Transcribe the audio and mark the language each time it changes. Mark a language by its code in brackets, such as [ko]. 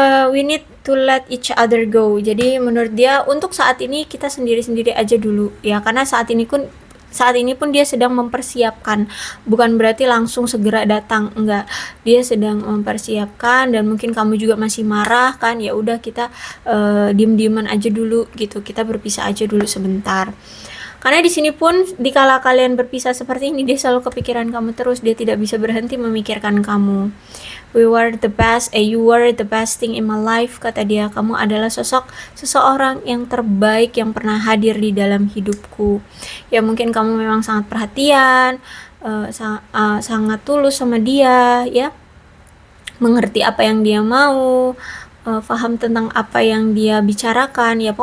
[en] We need to let each other go. [id] Jadi menurut dia untuk saat ini kita sendiri-sendiri aja dulu ya, karena saat ini pun dia sedang mempersiapkan, bukan berarti langsung segera datang, enggak. Dia sedang mempersiapkan, dan mungkin kamu juga masih marah kan, ya udah kita diem-dieman aja dulu gitu, kita berpisah aja dulu sebentar. Karena di sini pun dikala kalian berpisah seperti ini, dia selalu kepikiran kamu terus, dia tidak bisa berhenti memikirkan kamu. [en] You were the best thing in my life, [id] kata dia. Kamu adalah seseorang yang terbaik yang pernah hadir di dalam hidupku. Ya mungkin kamu memang sangat perhatian, sangat tulus sama dia ya, mengerti apa yang dia mau, paham tentang apa yang dia bicarakan ya.